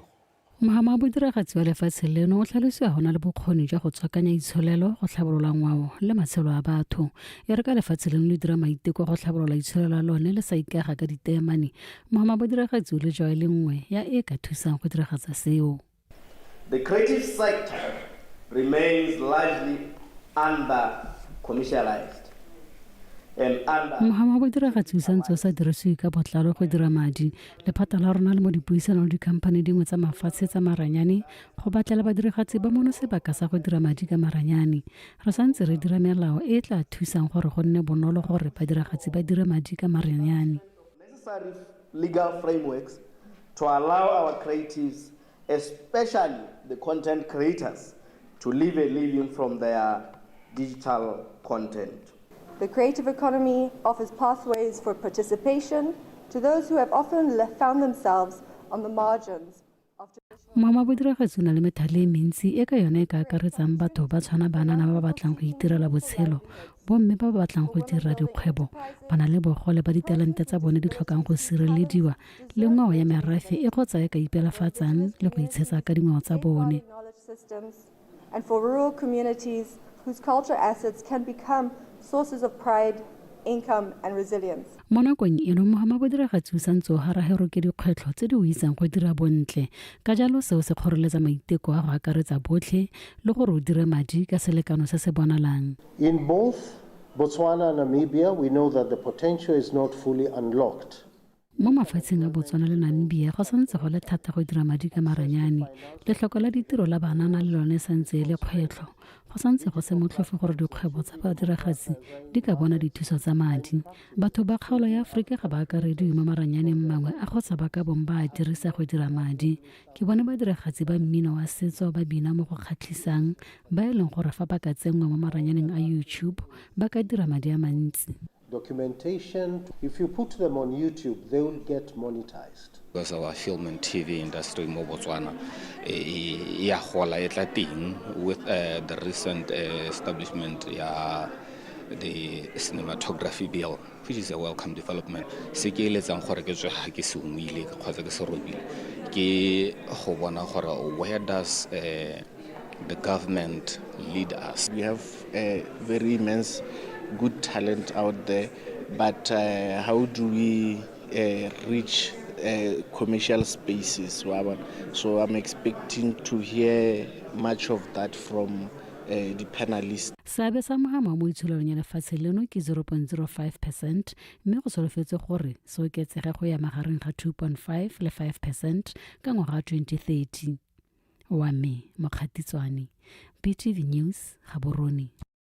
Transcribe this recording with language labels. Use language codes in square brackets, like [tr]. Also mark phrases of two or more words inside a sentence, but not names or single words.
[tn] Mohama wa bodiragatsi wa lefatshe leno o tlhalosiwa go na le bokgoni jwa go tswakanya itsholelo go tlhabolola ngwao le matshelo a batho e re ka lefatshe leno le dira maiteko go tlhabolola itsholelo la lone le sa ikega ka diteemane. Mohama wa bodiragatsi o le jwa le nngwe ya e ka thusang go diragatsa seo. [en] The creative sector remains largely under-commercialized. [tn] Mohama wa bodiragatsi o santse o sa dirisiwe ka botlalo go dira madi. Lephata la rona le mo dipuisano le dikhamphane dingwe tsa mafatshe tsa maranyane go batlela badiragatsi ba mono sebaka sa go dira madi ka maranyane. Re santse re dira melao e tla thusang gore go nne bonolo gore badiragatsi ba dire madi ka maranyane. [en] Necessary legal frameworks to allow our creatives, especially the content creators, to live a living from their digital content. The creative economy offers pathways for participation to those who have often found themselves on the margins. [tn] Mohama wa bodiragatsi o na le methale e mentsi e ka yone e ka akaretsang batho ba tshwana banana ba batlang go itirela botshelo, bomme ba ba batlang go dira dikgwebo, ba na le bogole ba ditalente tsa bone di tlhokang go sirelediwa le ngwao ya merafe e kgotsa e ka ipelafatsang le go itshetsa ka dingwao tsa bone. [en] And for rural communities whose cultural assets can become sources of pride, income and resilience. [tn] Mo nakong eno Mohama wa bodiragatsi o santse o haragero ke dikgwetlho tse di o isang go dira bontle, ka jalo seo se kgoreletsa maiteko a go akaretsa botlhe le gore o dire madi ka selekano se se bonalang. [en] In both Botswana and Namibia, we know that the potential is not fully unlocked. [tn] Mo mafatsheng a Botswana le Namibia go santse go le thata go dira madi ka maranyane. Letlhoko la ditiro la banana le lone santse le kgwetlho. Go santse go se motlhofo gore dikgwebo tsa badiragatsi di ka bona dithuso tsa madi. Batho ba kgaolo ya Aforika ga ba akarediwe mo maranyaneng mangwe a kgotsa ba ka bong ba a dirisa go dira madi. Ke bone badiragatsi ba mmino wa setso ba bina mo go kgatlhisang ba e leng gore fa ba ka tsenngwa mo maranyaneng a YouTube ba ka dira madi a mantsi. [en] Documentation, if you put them on YouTube, they will get monetized. Because our film and TV industry in Botswana [tn] ya gola e tla teng [en] with the recent establishment ya the cinematography bill, which is a welcome development. [tn] Se ke eletsang gore ke tswe ga ke se umile kgotsa ke se robile ke go bona gore [en] where does the government lead us. We have a very immense good talent out there, but how do we reach commercial spaces? So I'm expecting to hear much of that from the panelists. [tn] Sabe sa Mohama mo itsholelong ya lefatshe leno ke 0.05%, mme go solofetse gore se oketsege go ya magareng ga 2.5 le 5% ka ngwaga 2030. Wa me Mokgatitswane, BTV News, Gaborone.